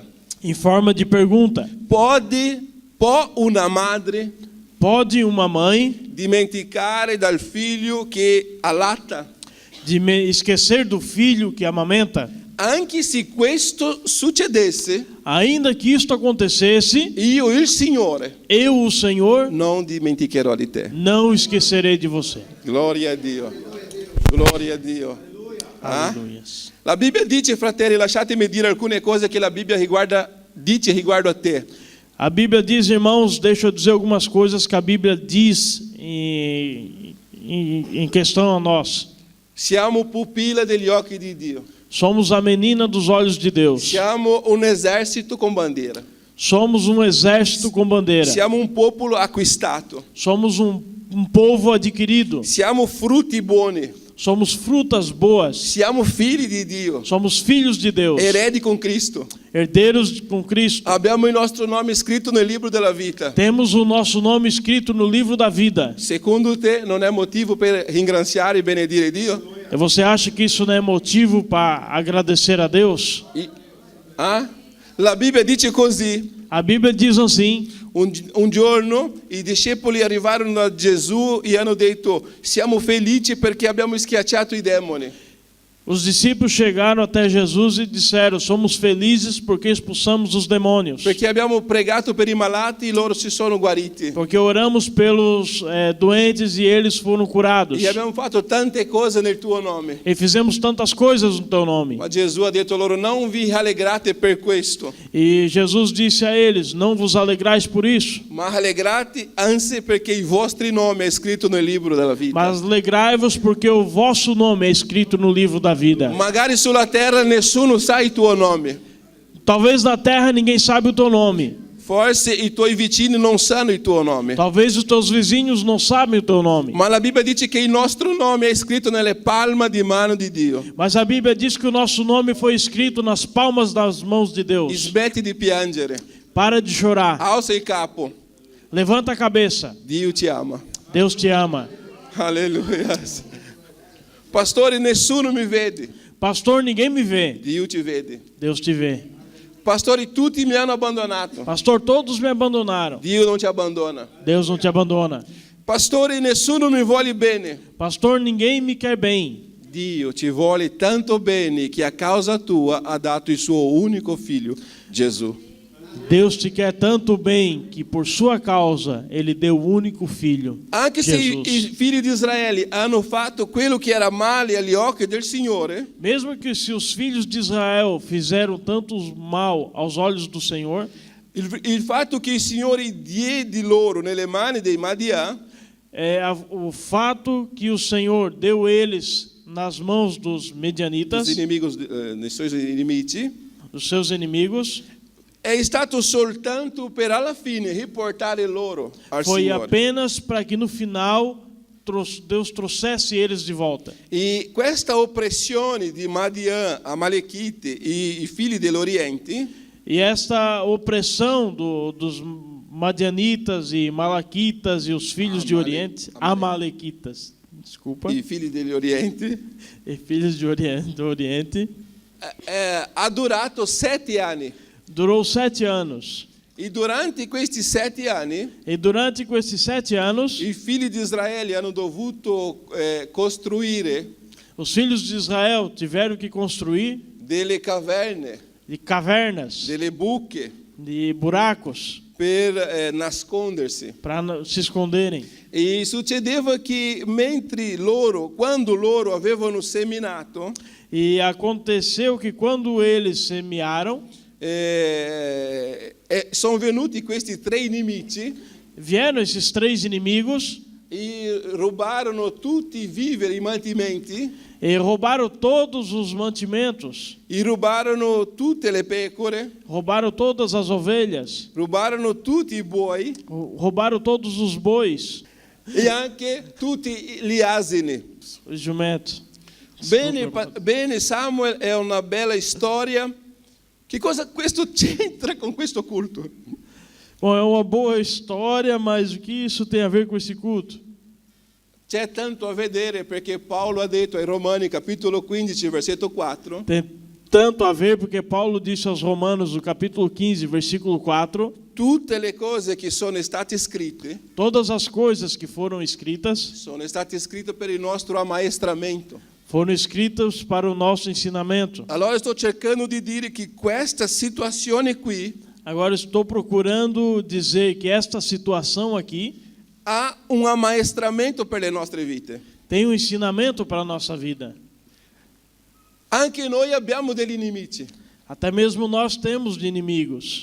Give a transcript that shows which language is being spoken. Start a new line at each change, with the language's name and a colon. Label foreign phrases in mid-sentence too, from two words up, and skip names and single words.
Portuguese: em forma de pergunta.
Italian: Può una madre
Portuguese: Pode uma mãe
Italian: dimenticare dal figlio che allatta?
Portuguese: esquecer do filho que amamenta?
Italian: Anche se questo succedesse,
Portuguese: Ainda que isto acontecesse,
Italian: io, il Signore,
Portuguese: eu, o Senhor,
Italian: non dimenticherò di te.
Portuguese: não esquecerei de você.
Italian: Gloria a Dio. Gloria a Dio. Ah?
Portuguese: Aleluia.
Italian: La Bibbia dice, fratelli, lasciatemi dire alcune cose che la Bibbia dice riguardo a te.
Portuguese: A Bíblia diz, irmãos, deixa eu dizer algumas coisas que a Bíblia diz em questão a nós.
Italian: Siamo pupilla degli occhi di Dio.
Portuguese: Somos a menina dos olhos de Deus.
Italian: Siamo un esercito con bandiera.
Portuguese: Somos um exército com bandeira.
Italian: Siamo un popolo acquistato.
Portuguese: Somos um povo adquirido.
Italian: Siamo frutti buoni.
Portuguese: Somos frutas boas.
Italian: Siamo figli di Dio.
Portuguese: Somos filhos de Deus.
Italian: Eredi con Cristo.
Portuguese: Herdeiros com Cristo.
Italian: Abbiamo il nostro nome scritto nel libro della vita.
Portuguese: Temos o nosso nome escrito no livro da vida.
Italian: Secondo te non è motivo per ringraziare e benedire Dio?
Portuguese: E você acha que isso não é motivo para agradecer a Deus?
Italian: Ah? La Bibbia dice così.
Portuguese: A Bíblia diz assim:
Italian: Un giorno i discepoli arrivarono a Gesù e hanno detto: siamo felici perché abbiamo schiacciato i demoni.
Portuguese: Os discípulos chegaram até Jesus e disseram: somos felizes porque expulsamos os demônios.
Italian: Perché abbiamo pregato per i malati e loro si sono guariti.
Portuguese: Porque oramos pelos doentes e eles foram curados.
Italian: E abbiamo fatto tante cose nel tuo nome.
Portuguese: E fizemos tantas coisas no teu nome.
Italian: Ma Gesù ha detto loro: non vi rallegrate per questo,
Portuguese: E Jesus disse a eles: não vos alegrais por isso,
Italian: ma rallegrate anzi perché il vostro nome è scritto nel libro della vita.
Portuguese: mas alegrai-vos porque o vosso nome é escrito no livro da vida.
Italian: Magari sulla terra nessuno sa il tuo nome.
Portuguese: Talvez na terra ninguém sabe o teu nome.
Italian: Forse i tuoi vicini non sanno il tuo nome.
Portuguese: Talvez os teus vizinhos não sabem o teu nome.
Italian: Ma la Bibbia dice che il nostro nome è scritto nelle palme di mano di Dio.
Portuguese: Mas a Bíblia diz que o nosso nome foi escrito nas palmas das mãos de Deus.
Italian: Smetti di piangere.
Portuguese: Para de chorar.
Italian: Alza il capo.
Portuguese: Levanta a cabeça.
Italian: Dio ti ama.
Portuguese: Deus te ama.
Italian: Alleluia.
Portuguese: Pastore, nessuno mi vede.
Italian: Pastor, ninguém me vê.
Portuguese: Dio ti vede.
Italian: Deus te vê.
Portuguese: Pastori, tutti mi hanno abbandonato.
Italian: Pastor, todos me abandonaram.
Portuguese: Dio non ti abbandona.
Italian: Deus não te abandona.
Portuguese: Pastori, nessuno mi vuole bene.
Italian: Pastor, ninguém me quer bem.
Portuguese: Dio ti vuole tanto bene che a causa tua ha dato il suo unico figlio, Gesù.
Italian: Deus te quer tanto bem que por sua causa Ele deu o único filho,
Portuguese: Anche se i
Italian: Jesus.
Portuguese: figli di Israele hanno fatto quello che era male agli occhi del Signore,
Italian: Mesmo que se os filhos de Israel fizeram tanto mal aos olhos do Senhor,
Portuguese: il fatto che il Signore diede loro nelle mani dei Madian
Italian: o fato que o Senhor deu eles nas mãos dos
Portuguese: dos
Italian: medianitas,
Portuguese: inimigos,
Italian: dei suoi nemici,
Portuguese: dos seus inimigos,
Italian: è stato soltanto per alla fine riportare loro al
Portuguese: foi
Italian: Signore.
Portuguese: apenas para que no final Deus trouxesse eles de volta.
Italian: E questa oppressione di Madian, Amalekite e i figli dell'Oriente
Portuguese: E esta opressão dos madianitas e malaquitas e os filhos de Oriente, amalequitas, desculpa,
Italian: i figli degli Orienti,
Portuguese: e filhos de do Oriente,
Italian: ha durato 7 anni.
Portuguese: durou 7 anos.
Italian: E durante questi 7 anni
Portuguese: E durante esses 7 anos,
Italian: i figli di Israele hanno dovuto costruire
Portuguese: os filhos de Israel tiveram que construir
Italian: delle caverne,
Portuguese: de cavernas,
Italian: delle buche
Portuguese: de buracos,
Italian: per nascondersi.
Portuguese: para se esconderem.
Italian: E succedeva che quando loro avevano seminato,
Portuguese: E aconteceu que quando eles semearam,
Italian: sono venuti questi tre nemici
Portuguese: Vieram esses três inimigos
Italian: e rubarono tutti i viveri, i mantimenti,
Portuguese: e roubaram todos os mantimentos,
Italian: e rubarono tutte le pecore,
Portuguese: roubaram todas as ovelhas,
Italian: rubarono tutti i buoi
Portuguese: roubaram todos os bois,
Italian: e anche tutti gli asini.
Portuguese: os jumentos.
Italian: Bene, Samuel, è una bella storia. Che cosa questo c'entra con questo culto?
Portuguese: Bom, é uma boa história, mas o que isso tem a ver com esse culto?
Italian: C'è tanto a vedere perché Paolo ha detto ai Romani, capitolo 15, versetto 4,
Portuguese: Tem tanto a ver porque Paulo disse aos Romanos, no capítulo 15, versículo 4,
Italian: tutte le cose che sono state scritte
Portuguese: todas as coisas que foram escritas
Italian: sono state scritte per il nostro ammaestramento.
Portuguese: foram escritas para o nosso ensinamento.
Italian: Allora sto cercando di dire che questa situazione qui
Portuguese: Agora estou procurando dizer que esta situação aqui
Italian: ha un ammaestramento per le nostre vite.
Portuguese: tem um ensinamento para a nossa vida.
Italian: Anche noi abbiamo degli nemici
Portuguese: Até mesmo nós temos de inimigos